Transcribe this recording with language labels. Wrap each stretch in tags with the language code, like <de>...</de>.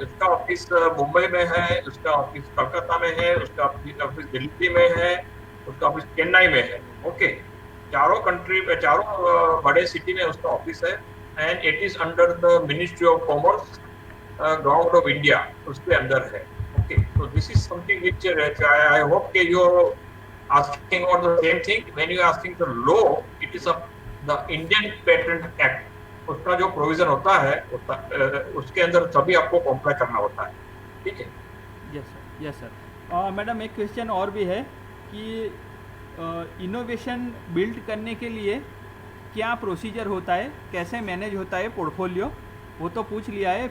<hi>उसका ऑफिस मुंबई में है, उसका ऑफिस कलकत्ता में है, उसका ऑफिस दिल्ली में है, उसका ऑफिस चेन्नई में है। ओके, चारों कंट्री में, चारों बड़े सिटी में उसका ऑफिस है,</hi> <en>and it is under the ministry of commerce, government of India,</en> <hi>उसके अंदर है।</hi> <en>Okay, तो this is something which I hope के you asking about the same thing. When you are asking the law, it is the Indian Patent Act.</en> <hi>उसका जो provision होता है उसके अंदर सभी आपको कॉम्प्लाई करना होता है। ठीक है।</hi> <en>Yes sir, yes sir.</en> <hi>Madam एक क्वेश्चन और भी है कि इनोवेशन बिल्ड करने के लिए क्या प्रोसीजर होता है, कैसे मैनेज होता है पोर्टफोलियो, वो तो पूछ लिया है।</hi>